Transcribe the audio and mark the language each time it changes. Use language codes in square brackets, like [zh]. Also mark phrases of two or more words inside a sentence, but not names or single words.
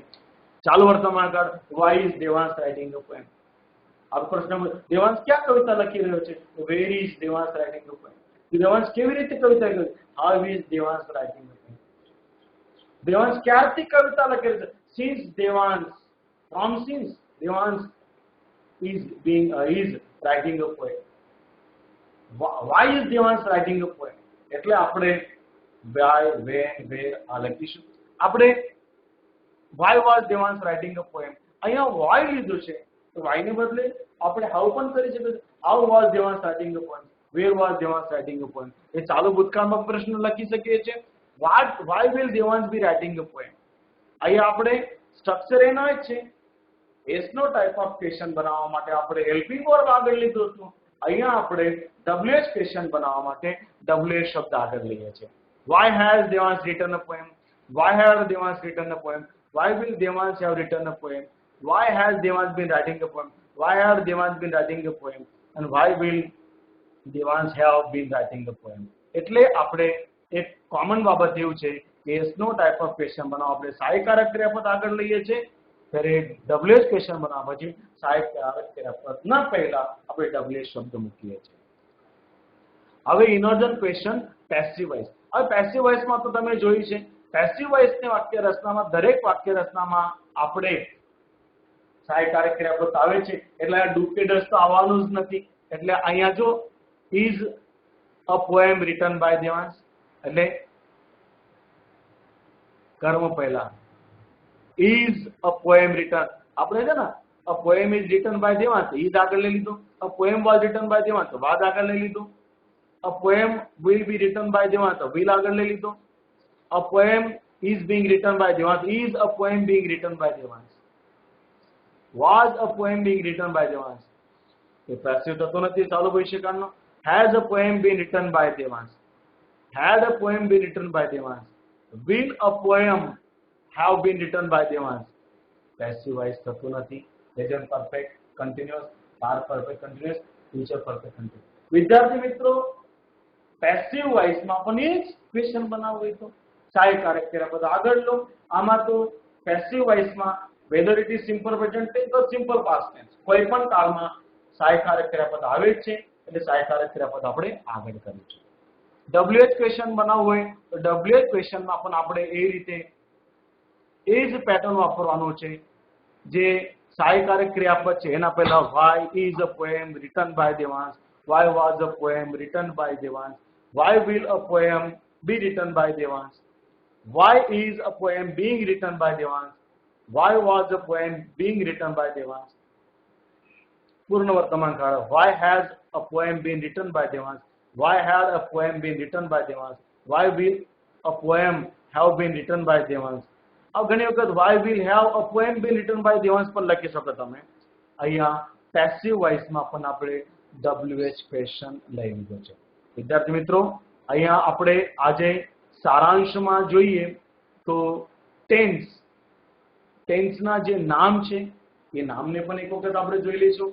[gu] ચાલુ વર્તમાન કાળ, [en] why is દેવાંશ writing a poem. [gu] આ પ્રશ્ન, દેવાંશ ક્યાં કવિતા લખી રહ્યો છે? [en] where is દેવાંશ writing a poem. [gu] દેવાંશ કેવી રીતે કવિતા લખે? [en] how is દેવાંશ writing a poem. [gu] દેવાંશ ક્યારથી કવિતા લખે છે? [en] since દેવાંશ, from since દેવાંશ is writing a poem. Why is દેવાંશ writing a poem? [gu] એટલે આપણે [en] why, when, where [gu] આ લખીશું. [en] આપણે why was દેવાંશ writing a poem? [gu] અહીંયા why લીધું છે તો why ને બદલે આપણે how પણ કરી શકીએ. [en] how was દેવાંશ writing a poem? where was દેવાંશ writing a poem? [gu] એ ચાલુ ભૂતકાળમાં પ્રશ્ન લખી શકીએ છીએ. [en] why will દેવાંશ be writing a poem? [gu] અહીંયા આપણે સ્ટ્રક્ચર એનો જ છે. [en] yes-no type of question [gu] બનાવવા માટે આપણે [en] helping verb [gu] આગળ લીધું હતું. અહીંયા આપણે [en] WH question [gu] બનાવવા માટે WH શબ્દ આગળ લઈએ છીએ. [en] why has દેવાંશ written a poem? why have દેવાંશ written a poem? why will દેવાંશ have written a poem? why has દેવાંશ been writing a poem? why have દેવાંશ been writing a poem? and why will દેવાંશ have been writing a poem? [gu] એટલે આપણે એક કોમન બાબત એવું છે કે [en] yes-no type of question [gu] બનાવવા આપણે સહાયકારક ક્રિયાપદ આગળ લઈએ છીએ. ત્યારે [en] WH question [gu] બનાવવા પછી સહાયકારક ક્રિયાપદના પહેલા આપણે WH શબ્દ મૂકીએ છીએ. [en] હવે inorder question passive voice. [gu] હવે [en] passive voiceમાં [gu] તો તમે જોયું છે [en] passive voiceની [gu] વાક્ય રચનામાં દરેક વાક્ય રચનામાં આપણે સહાયકારક ક્રિયાપદ આવે છે. એટલે ડુ કે ડઝ તો આવવાનું જ નથી. એટલે અહીંયા જો [en] is a poem written by દેવાંશ [gu] એટલે કર્મ પહેલા [en] is a poem written. [gu] આપણે છે ને [en] a poem is written by દેવાંશ, is [gu] આગળ લઈ લીધું. [en] a poem was written by દેવાંશ, was [gu] આગળ લઈ લીધું. [en] a poem will be written by દેવાંશ, will [gu] આગળ લઈ લીધું. [en] a poem is being written by દેવાંશ, is a poem being written by દેવાંશ. was a poem being written by દેવાંશ. [gu] એ પેસિવ થતો નથી ચાલુ ભવિષ્યકાળનો. [en] has a poem been written by દેવાંશ, had a poem been written by દેવાંશ. will a poem have been written by દેવાંશ. passive voice [gu] થતું નથી. [en] present perfect continuous, past perfect continuous, future perfect continuous, ફ્યુચર પરફેક્ટ કન્ટિન્યુઅસ. [gu] વિદ્યાર્થી મિત્રો [en] passive voiceમાં [gu] પણ એ જ ક્વેશ્ચન બનાવવું હોય તો સહાયકારક ક્રિયાપદ આગળ લો. આમાં તો [en] passive voiceમાં whether it is simple present tense or simple past tense [gu] કોઈ પણ કાળમાં સહાયકારક ક્રિયાપદ આવે જ છે. એટલે સહાયકારક ક્રિયાપદ આપણે આગળ કર્યું છે. WH ક્વેશ્ચન બનાવવું હોય તો WH ક્વેશ્ચનમાં પણ આપણે એ રીતે એ જ પેટર્ન વાપરવાનું છે જે સહાયકારક ક્રિયાપદ છે એના પહેલા [en] why is a poem written by દેવાંશ, why was a poem written by દેવાંશ, why will a poem be written by દેવાંશ, Why is a poem being written by Devansh? Why was a poem being written by Devansh? [gu] પૂર્ણ વર્તમાન કાળ. [en] Why has a poem been written by Devansh? Why had a poem been written by Devansh? Why will a poem have been written by Devansh? [gu] ઘણી વખત [en] why will have a poem been written by Devansh [gu] પણ લખી શકો તમે. અહીંયા [en] passive voiceમાં [gu] પણ આપણે [en] WH question [gu] લઈ લીધો છે. વિદ્યાર્થી મિત્રો, અહીંયા આપણે આજે સારાંશમાં જોઈએ તો ટેન્સના જે નામ છે એ નામને પણ એક વખત આપણે જોઈ લઈશું.